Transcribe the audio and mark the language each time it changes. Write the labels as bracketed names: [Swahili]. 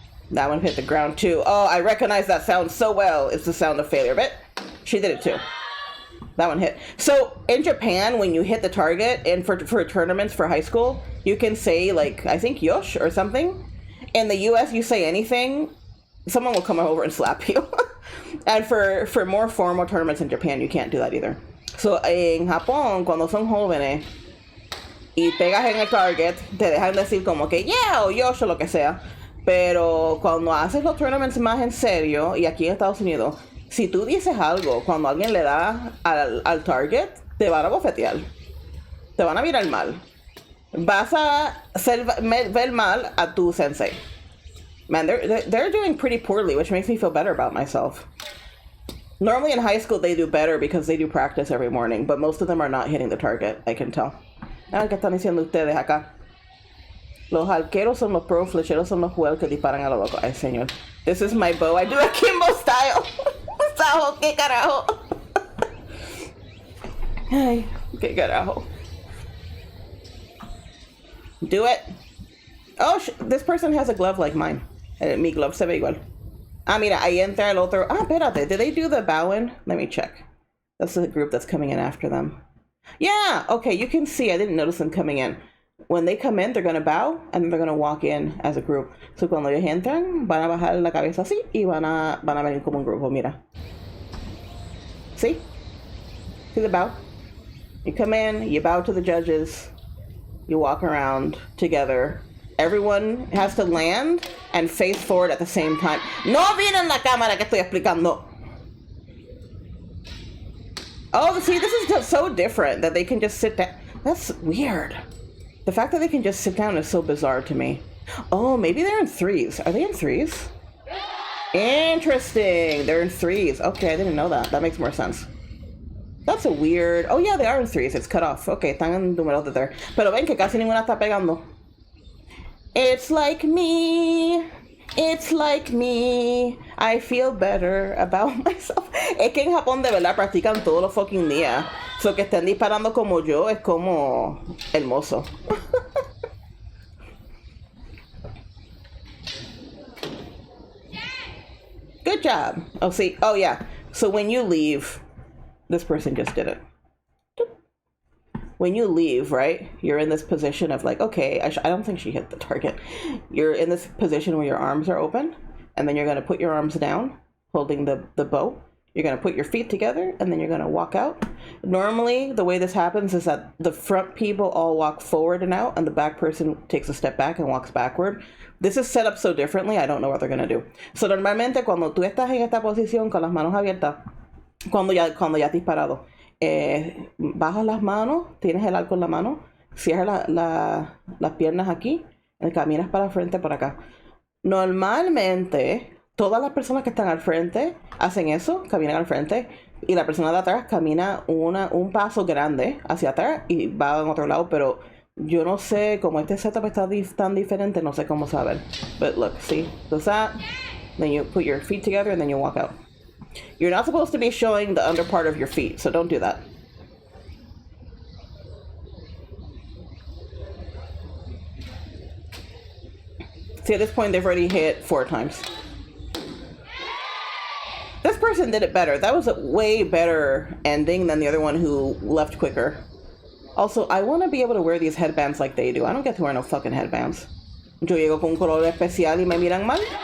[English] That one hit the ground too. Oh, I recognize that sound so well. It's the sound of failure, but she did it too. That one hit. So in Japan, when you hit the target, and for tournaments for high school, you can say like, I think yosh or something. In the US, you say anything, someone will come over and slap you. And for more formal tournaments in Japan, you can't do that either. So en Japón, cuando son jóvenes y pegas en el target, te dejan decir como que yeah o yosh o lo que sea. Pero cuando haces los tournaments más en serio, y aquí en Estados Unidos, si tú dices algo cuando alguien le da al target, te van a bofetear. Te van a mirar mal. Vas a ver mal a tu sensei. Man, they're doing pretty poorly, which makes me feel better about myself. Normally in high school they do better because they do practice every morning, but most of them are not hitting the target, I can tell. [Spanish] ¿Qué están diciendo ustedes acá? Los arqueros son los pros, flecheros son los juegos que disparan a lo loco. Ay, señor. [English] This is my bow. I do a Kimbo style. Sajo, [Spanish] qué carajo. Ay, qué carajo. [English] Do it. Oh, this person has a glove like mine. [Spanish] Mi glove se ve igual. Ah, mira, ahí entra el otro. [English] Ah, [Spanish] espérate. [English] Did they do the bowing? Let me check. That's the group that's coming in after them. Yeah, okay, you can see. I didn't notice them coming in. When they come in, they're going to bow, and then they're going to walk in as a group. [Spanish] So cuando ellos entran, van a bajar la cabeza así, y van a venir como un grupo, mira. [English] See? See the bow? You come in, you bow to the judges, you walk around together. Everyone has to land and face forward at the same time. [Spanish] No miren la cámara que estoy explicando. [English] Oh, see, this is just so different that they can just sit down. That's weird. The fact that they can just sit down is so bizarre to me. Oh, maybe they're in threes. Are they in threes? Interesting. They're in threes. Okay, I didn't know that. That makes more sense. That's a weird... Oh, yeah, they are in threes. It's cut off. [Spanish] Okay, están en número de there. Pero ven que casi ninguna está pegando. [English] It's like me. It's like me. I feel better about myself. [Spanish] Es que en Japón de verdad practican todos los fucking días. So que estén disparando como yo es como hermoso. [English] Good job. Oh, see. Oh, yeah. So when you leave, this person just did it. When you leave, right, you're in this position of like, okay, I don't think she hit the target. You're in this position where your arms are open, and then you're going to put your arms down, holding the bow. You're going to put your feet together, and then you're going to walk out. Normally, the way this happens is that the front people all walk forward and out, and the back person takes a step back and walks backward. This is set up so differently, I don't know what they're going to do. [Spanish] So, normalmente, cuando tú estás en esta posición con las manos abiertas, cuando ya has disparado, bajas las manos, tienes el arco en la mano, cierras las piernas aquí, y caminas para el frente por acá. Normalmente, todas las personas que están al frente hacen eso, caminan al frente, y la persona de atrás camina un paso grande hacia atrás y va en otro lado, pero Yo no sé cómo este setup está tan diferente, no sé cómo saber. [English] But look, see, does that? Then you put your feet together and then you walk out. You're not supposed to be showing the under part of your feet, so don't do that. See, at this point, they've already hit 4 times. This person did it better. That was a way better ending than the other one who left quicker. Also, I want to be able to wear these headbands like they do. I don't get to wear no fucking headbands. [Spanish] Yo llego con un color especial y me miran mal.